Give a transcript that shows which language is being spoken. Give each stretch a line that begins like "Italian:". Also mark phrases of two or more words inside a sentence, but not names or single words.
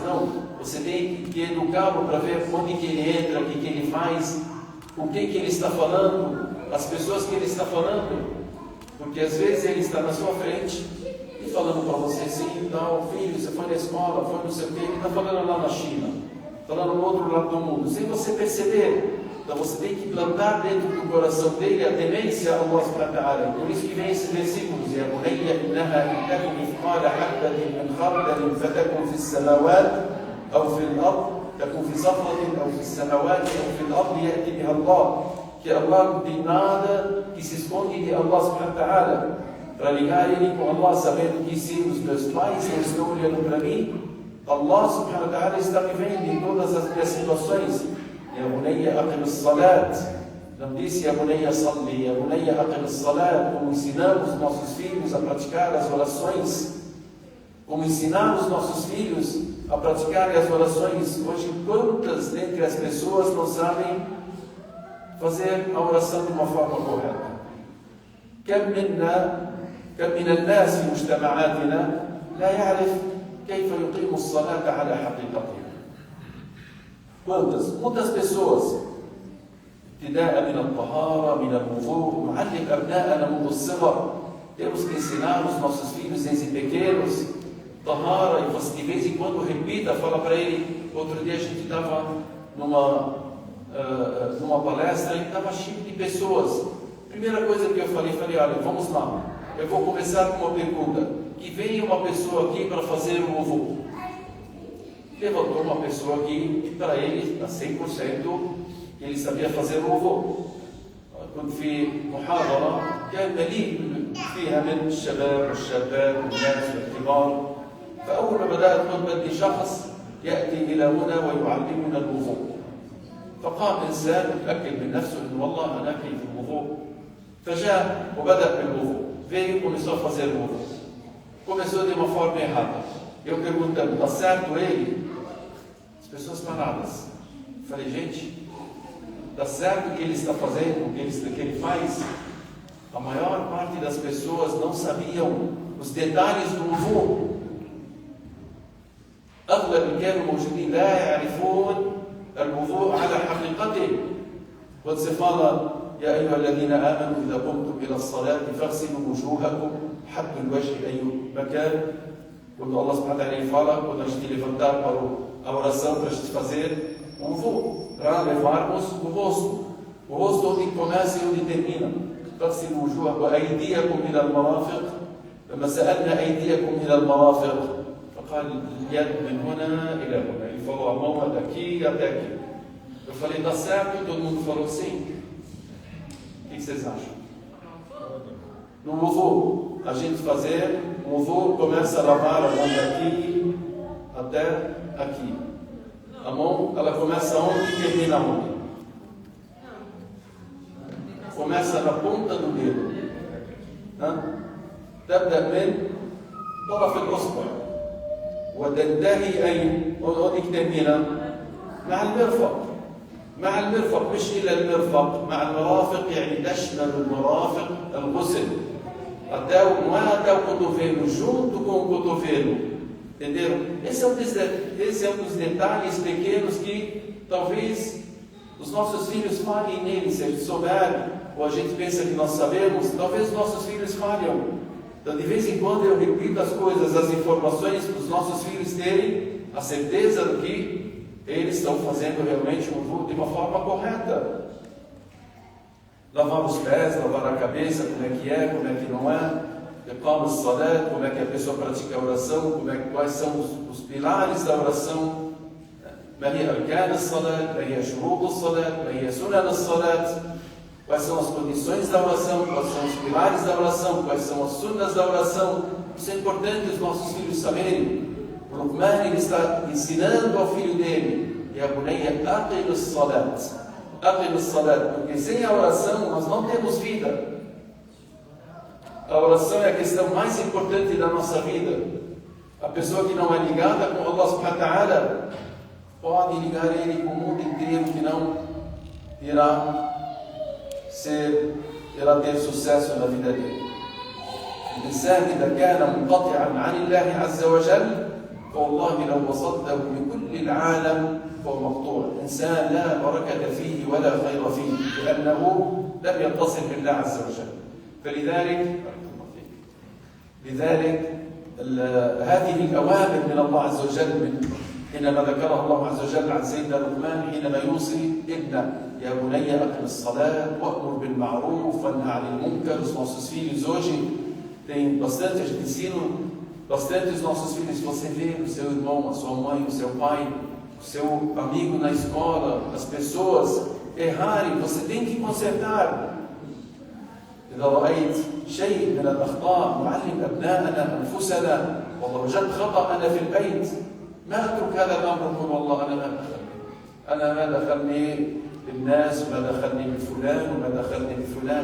Portuguese: Não, você tem que educá-lo para ver onde que ele entra, o que ele faz, o que ele está falando, as pessoas que ele está falando. Porque às vezes ele está na sua frente e falando para você assim: então, filho, você foi na escola, foi não sei o quê, ele está falando lá na China, falando no outro lado do mundo, sem você perceber. Então você tem que plantar dentro do coração dele a temência a
Arabic: الله سبحانه وتعالى.
Portuguese: Por isso que vem esses versículos:
Arabic: يا بني إنها إن تك مثقال حبة من خردل فتكن في السماوات أو في الأرض تكن في صخرة أو في السماوات أو في الأرض يأتي بها الله.
Portuguese: Que Allah não tem nada que se esconde de
Arabic: الله سبحانه وتعالى.
Portuguese: Para ligar ele com Allah, sabendo que se os meus pais não estão olhando para mim,
Arabic: الله سبحانه وتعالى
Portuguese: está me vendo em todas as minhas situações.
Arabic: يا بني أقم الصلاة.
Portuguese: Não disse
Arabic: يا بني صلي, يا بني أقم الصلاة.
Portuguese: Como ensinamos nossos filhos a praticar as orações, como ensinar os nossos filhos a praticar as orações. Hoje, quantas dentre as pessoas não sabem fazer a oração de uma forma correta?
Arabic: كم من الناس في مجتمعاتنا لا يعرف كيف يقيم الصلاة على حقيقتها.
Portuguese: Muitas pessoas
Arabic: ابتداء من الطهارة من الوضوء نعلم أبناءنا منذ الصغر.
Portuguese: Temos que ensinar os nossos filhos desde pequenos tahara, e você de vez em quando repita, fala para ele. Outro dia a gente estava numa palestra e estava cheio de pessoas. Primeira coisa que eu falei, olha, vamos lá, eu vou começar com uma pergunta: que venha uma pessoa aqui para fazer o wudu. Levantou uma pessoa aqui e para ele, a 100%, ele sabia fazer o wudu.
Arabic: كنت في محاضرة كان مليء فيها من الشباب والشابات والناس والكبار. فأول ما بدأت خطبة شخص يأتي إلى هنا ويعلمنا الوضوء. فقام إنسان متأكد من نفسه إنه والله أنا في الوضوء. فجاء وبدأ بالوضوء.
Portuguese: Veio e começou a fazer o wudu. Começou de uma forma errada. Eu perguntando: está certo ele? As pessoas paradas. Falei: gente, está certo o que ele está fazendo, o que ele faz? A maior parte das pessoas não sabiam os detalhes do wudu.
Arabic: أغلب اللي كانوا موجودين لا يعرفون الوضوء على حقيقته.
Portuguese: Quando você fala
Arabic: يا أيها الذين آمنوا إذا قمتم إلى الصلاة فاغسلوا وجوهكم حق الوجه أي مكان.
Portuguese: Quando
Arabic: الله سبحانه وتعالى
Portuguese: fala, quando a gente levantar para a oração, para a gente fazer um wudu, para levarmos o rosto. O rosto onde começa e onde termina.
Arabic: فاغسلوا وجوهكم وأيديكم إلى المرافق. لما سألنا أيديكم إلى المرافق فقال اليد من هنا إلى هنا.
Portuguese: Ele falou a mão daqui até aqui. Eu falei, está certo? Todo mundo falou sim. O que vocês acham? No wudu, a gente fazer o wudu, começa a lavar a mão daqui até aqui. A mão, ela começa onde e termina onde? Começa na ponta do dedo.
Arabic: تبدأ من طرف الأصبع وتنتهي أين؟
Portuguese: onde que termina?
Arabic: مع المرفق. مع المرفق، مش إلى المرفق، مع المرافق، يعني تشمل المرافق الغسل.
Portuguese: Até não é até o cotovelo, junto com o cotovelo. Entenderam? Esse é um dos detalhes pequenos que talvez os nossos filhos falhem nele. Se a gente souber, ou a gente pensa que nós sabemos, talvez os nossos filhos falham. Então, de vez em quando, eu repito as coisas, as informações, para os nossos filhos terem a certeza de que eles estão fazendo realmente o wudu de uma forma correta. Lavar os pés, lavar a cabeça, como é que não é,
Arabic: إقام الصلاة,
Portuguese: como é que a pessoa pratica a oração, quais são os pilares da oração,
Arabic: ما هي أركان الصلاة, ما هي شروط الصلاة, ما هي سنن الصلاة,
Portuguese: quais são as condições da oração, quais são os pilares da oração, quais são as sunnas da oração. Isso é importante os nossos filhos saberem. O Luqman, ele está ensinando ao filho dele, e a
Arabic: بني أقم الصلاة. أقم الصلاة,
Portuguese: porque sem a oração nós não temos vida. A oração é a questão mais importante da nossa vida. A pessoa que não é ligada com
Arabic: الله سبحانه وتعالى
Portuguese: pode ligar ele com o mundo inteiro, que não irá ter sucesso na vida dele.
Arabic: الإنسان إذا كان منقطعا عن الله عز وجل فوالله لو وصلته بكل العالم فهو مقطوع. إنسان لا بركة فيه ولا خير فيه لأنه لم يتصل بالله عز وجل. فلذلك هذه الأوامر من الله عز وجل حينما ذكرها الله عز وجل عن سيدنا لقمان حينما يوصي ابنه يا بني أقم الصلاة وأمر بالمعروف وانهى عن المنكر.
Portuguese: Os nossos filhos hoje têm bastante, a gente ensina bastante os nossos filhos. Você vê o seu irmão, a sua mãe, o seu pai, o seu amigo na escola, as pessoas errarem, você tem que consertar.
Arabic: إذا رأيت شيء من الأخطاء نعلم أبناءنا أنفسنا والله وجدت خطأ أنا في البيت ما أترك هذا الأمر أقول والله أنا ما دخلني بالناس وما دخلني بفلان وما دخلني بفلان.